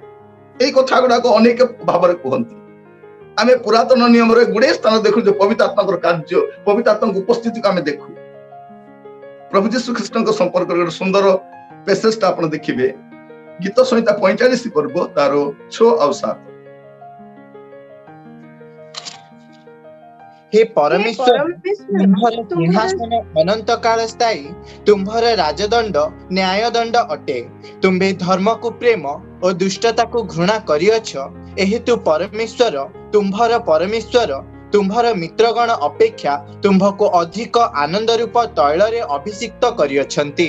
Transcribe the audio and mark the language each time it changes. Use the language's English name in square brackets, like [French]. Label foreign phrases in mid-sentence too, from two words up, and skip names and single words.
[Odia] ଏଇ କଥା ଗୁଡାକ ଅନେକ ଭାବରେ କୁହନ୍ତି। ଆମେ ପୁରାତନ ନିୟମରେ ଗୁଡେ ସ୍ଥାନ ଦେଖୁ ଯେ ପବିତ୍ର ଆତ୍ମାଙ୍କର କାର୍ଯ୍ୟ, ପବିତ୍ର ଆତ୍ମାଙ୍କ ଉପସ୍ଥିତିକୁ ଆମେ ଦେଖୁ। ପ୍ରଭୁ ଯୀଶୁ ଖ୍ରୀଷ୍ଟଙ୍କ ସମ୍ପର୍କରେ ଗୋଟେ ସୁନ୍ଦର ପେସେଜଟା ଆପଣ ଦେଖିବେ, ଗୀତ ସଂହିତା 45 ପର୍ବ ତାର 6 ଆଉ 7। ହେ ପରମେଶ୍ୱର, ତୁମ୍ଭର ସିଂହାସନ ଅନନ୍ତ କାଳ ସ୍ଥାୟୀ, ତୁମ୍ଭର ରାଜଦଣ୍ଡ ନ୍ୟାୟଦଣ୍ଡ ଅଟେ। ତୁମ୍ଭେ ଧର୍ମ କୁ ପ୍ରେମ ଓ ଦୁଷ୍ଟତା କୁ ଘୃଣା କରିଅଛ। ଏହେତୁ ପରମେଶ୍ୱର, ତୁମ୍ଭର ମିତ୍ରଗଣ ଅପେକ୍ଷା ତୁମ୍ଭକୁ ଅଧିକ ଆନନ୍ଦ ରୂପ ତୈଳ ରେ ଅଭିଷିକ୍ତ କରିଅଛନ୍ତି।